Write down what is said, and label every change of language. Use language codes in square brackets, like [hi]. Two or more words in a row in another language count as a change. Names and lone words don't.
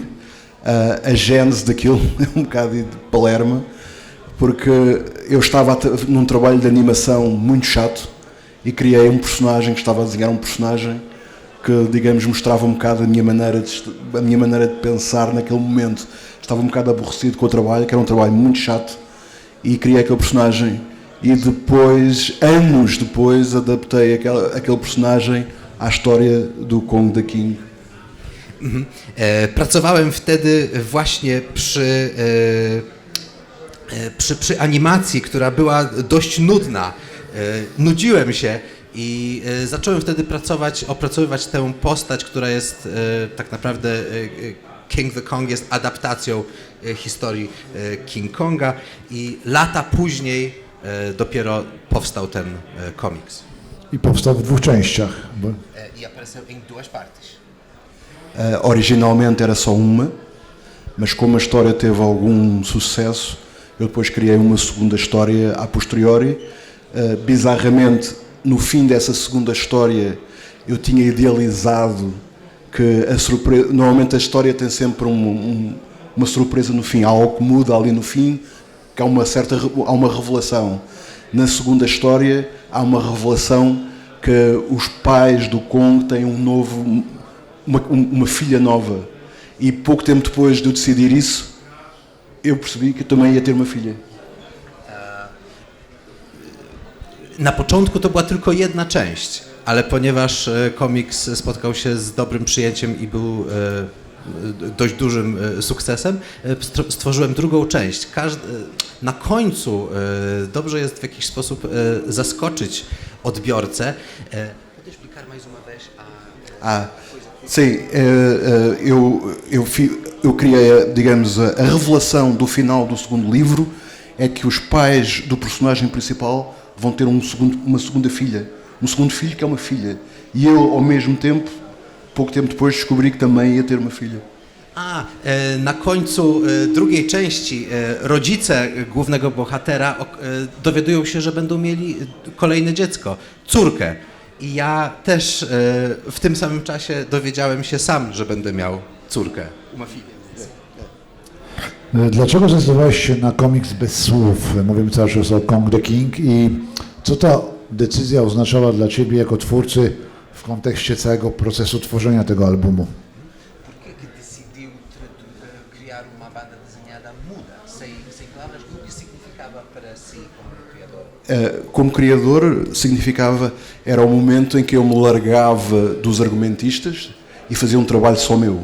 [pt] A gênese daquilo é bocado de Palermo, porque eu estava num trabalho de animação muito chato e criei um personagem, que estava a desenhar um personagem que, digamos, mostrava um bocado a minha maneira de pensar naquele momento. Estava um bocado aborrecido com o trabalho, que era um trabalho muito chato, e criei aquele personagem. E depois, anos depois, adaptei aquele personagem à história do Kong the King. [pl] Pracowałem wtedy właśnie przy animacji, która była dość nudna. Nudziłem się i zacząłem wtedy opracowywać tę postać, która jest tak naprawdę King the Kong jest adaptacją historii King Konga i lata później dopiero powstał ten komiks. I powstał w dwóch częściach. [pt] E apareceu em duas partes. Originalmente era só uma, mas como a história teve algum sucesso, eu depois criei uma segunda história a posteriori. Bizarramente, no fim dessa segunda história, eu tinha idealizado que a surpresa, normalmente a história tem sempre uma surpresa no fim, há algo que muda ali no fim, que há uma revelação. Na segunda história há uma revelação que os pais do Kong têm uma filha nova, e pouco tempo depois de eu decidir isso, eu percebi que eu também ia ter uma filha. [pl] Na początku to była tylko jedna część, ale ponieważ komiks spotkał się z dobrym przyjęciem i był dość dużym sukcesem, stworzyłem drugą część. Na końcu dobrze jest w jakiś sposób zaskoczyć odbiorcę. [pt] Podes explicar mais uma vez Sim, eu criei, digamos, a revelação do final do segundo livro é que os pais do personagem principal vão ter uma segunda filha, um segundo filho que é uma filha, e eu ao mesmo tempo, pouco tempo depois, descobri que também ia ter uma filha. [pl] Na końcu drugiej części rodzice głównego bohatera dowiadują się, że będą mieli kolejne dziecko, córkę. I ja też w tym samym czasie dowiedziałem się sam, że będę miał córkę. [pt] Uma filha. [pl] Dlaczego zdecydowałeś się na komiks bez słów? Mówimy cały czas o Kong the King i co ta decyzja oznaczała dla Ciebie jako twórcy w kontekście całego procesu tworzenia tego albumu? [pt] Por que decidiu criar uma banda desenhada muda, sem palavras, o que significava para si como criador? Como criador, significava, era o momento em que eu me largava dos argumentistas e fazia um trabalho só meu.